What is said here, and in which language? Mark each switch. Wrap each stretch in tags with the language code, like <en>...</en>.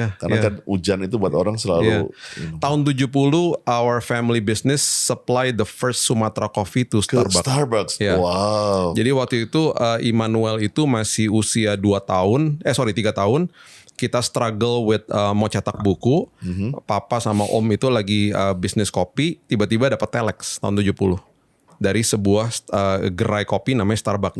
<id>Karena kan hujan itu buat orang selalu. Tahun 70</id> <en>our family business supply the first Sumatra coffee to Starbucks. Yeah. Wow.</en> <id>Jadi waktu itu Immanuel itu masih usia 3 tahun. Kita</id> <en>struggle with</en> <id>mau cetak buku. Papa sama Om itu lagi bisnis kopi. Tiba-tiba dapat telex tahun 70. Dari sebuah gerai kopi namanya Starbucks.</id>